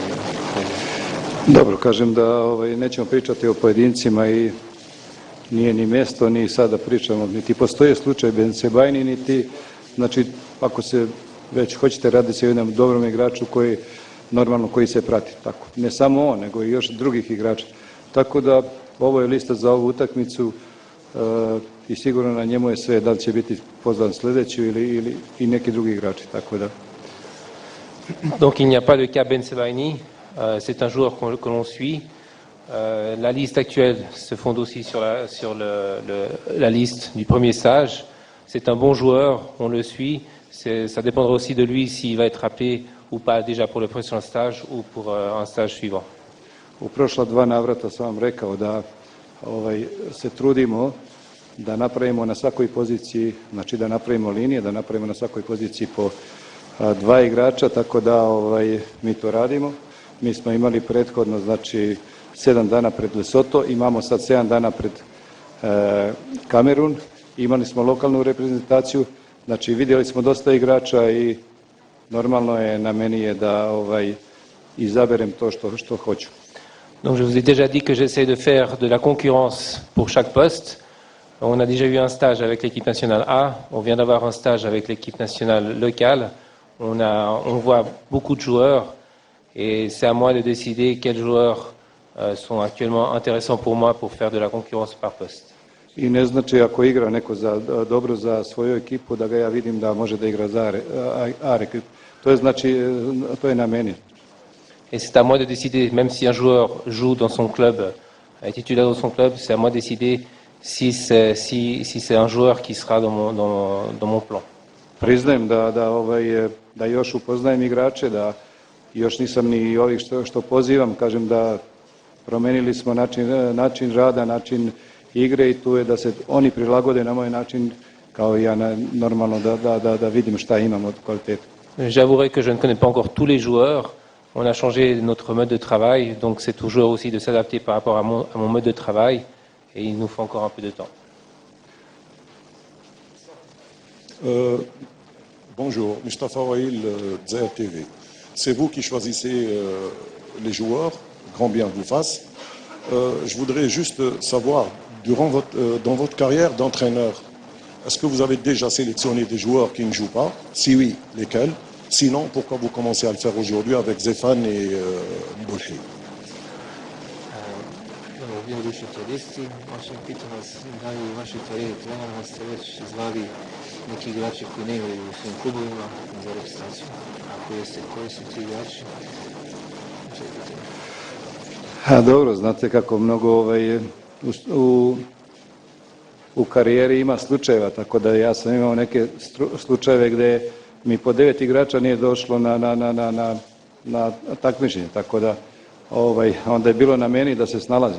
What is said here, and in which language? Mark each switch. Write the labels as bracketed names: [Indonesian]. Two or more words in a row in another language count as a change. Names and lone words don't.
[Serbian] Dobro, kažem da nećemo pričati o pojedincima i nije ni mjesto, ni sada pričamo, niti postoje slučaj Bensebaini, niti, znači, ako se već hoćete, radi se o jednom dobrom igraču koji se prati, tako. Ne samo on, nego i još drugih igrača. Tako da, ovo je lista za ovu utakmicu i sigurno na njemu je sve, da li će biti pozvan sljedeći ili i neki drugi igrači, tako da. [French] Donc il n'y a pas de cas Bensebaini, c'est un joueur que l'on suit. La liste actuelle se fonde aussi sur la liste du premier stage. C'est un bon joueur, on le suit. Ça dépendra aussi de lui s'il va être appelé ou pas déjà pour le prochain stage ou pour un stage suivant. [Serbian] U prošla 2 navrata sam vam rekao da se trudimo da napravimo na svakoj poziciji, znači da napravimo linije, da napravimo na svakoj poziciji po 2 igrača, tako da mi to radimo. Mi smo imali prethodno, znači 7 dana pred Lesotho, imamo sad 7 dana pred Kamerun, imali smo lokalnu reprezentaciju, znači vidjeli smo dosta igrača i normalno je na meni je da izaberem to što hoću. [French] Donc je vous ai déjà dit que j'essaie de faire de la concurrence pour chaque poste. On a déjà eu un stage avec l'équipe nationale A, on vient d'avoir un stage avec l'équipe nationale locale. On voit beaucoup de joueurs et c'est à moi de décider quel joueur sont actuellement intéressants pour moi pour faire de la concurrence par poste. [Serbian] I ne znači ako igra neko dobro za svoju ekipu da ga ja vidim da može da igra za A ekipu. To je znači, to je na meni. [French] Et c'est à moi de décider, même si un joueur joue dans son club, est titulaire dans son club, c'est à moi de décider si c'est un joueur qui sera dans mon plan. [Serbian] Priznajem da još upoznajem igrače, da još nisam ni ovih što pozivam, kažem da promenili smo način rada, način igre i tu je da se oni prilagode na moj način kao i ja normalno da vidim šta imam od kvalitete. [French] J'avouerai que je ne connais pas encore tous les joueurs. On a changé notre mode de travail, donc c'est toujours aussi de s'adapter par rapport à mon mode de travail et il nous faut encore un peu de temps. Bonjour, Mustafa Wail, Dzaïr TV. C'est vous qui choisissez les joueurs, grand bien vous fasse. Je voudrais juste savoir, dans votre carrière d'entraîneur, est-ce que vous avez déjà sélectionné des joueurs qui ne jouent pas? Si oui, lesquels? Sinon, pourquoi vous commencez à le faire aujourd'hui avec Zefan et Mbolhi? [Serbian] Vi učiteljisti, pitam vas da li u vašoj karijeri trenera ste već zvali neki igrači koji ne igraju u svojim klubovima za reprezentaciju? Ako jeste, koji su ti igrači? Dobro, znate kako mnogo u karijeri ima slučajeva, tako da ja sam imao neke slučajeve gde mi po 9 igrača nije došlo na takmičenje, tako da onda je bilo na meni da se snalazim.